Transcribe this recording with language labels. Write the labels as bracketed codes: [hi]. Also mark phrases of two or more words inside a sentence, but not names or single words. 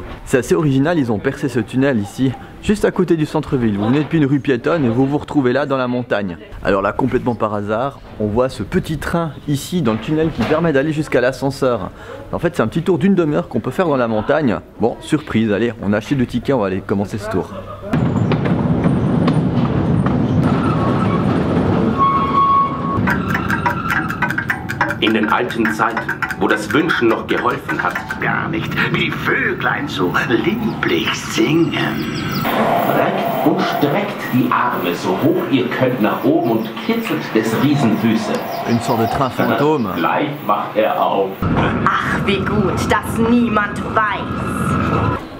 [fr] C'est assez original, ils ont percé ce tunnel ici, juste à côté du centre-ville. Vous venez depuis une rue piétonne et vous vous retrouvez là dans la montagne. Alors là, complètement par hasard, on voit ce petit train ici dans le tunnel qui permet d'aller jusqu'à l'ascenseur. En fait, c'est un petit tour d'une demi-heure qu'on peut faire dans la montagne. Bon, surprise, allez, on a acheté le ticket, on va aller commencer ce tour. [de] In den alten Zeiten, wo das Wünschen noch geholfen hat. Gar nicht, wie Vöglein so lieblich singen. Reckt und streckt die Arme so hoch ihr könnt nach oben und kitzelt des Riesen Füße. [fr] Une sorte de train fantôme. [de] Gleich macht er auf. Ach, wie gut, dass niemand weiß.